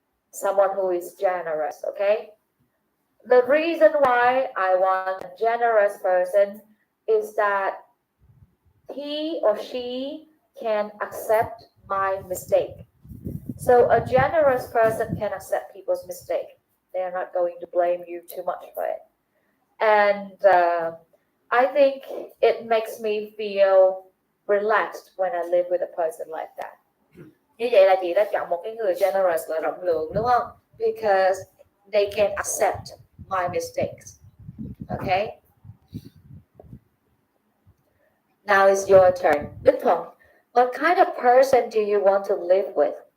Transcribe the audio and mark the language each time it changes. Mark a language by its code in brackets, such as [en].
[en] Someone who is generous, okay? The reason why I want a generous person is that he or she can accept my mistake. So a generous person can accept people's mistake. They are not going to blame you too much for it. And I think it makes me feel relaxed when I live with a person like that. [vi] Như vậy là chị đã chọn một cái người generous và rộng lượng đúng không? [en] Because they can accept my mistakes. Okay? Now it's your turn. Đức Thuận, what kind of person do you want to live with?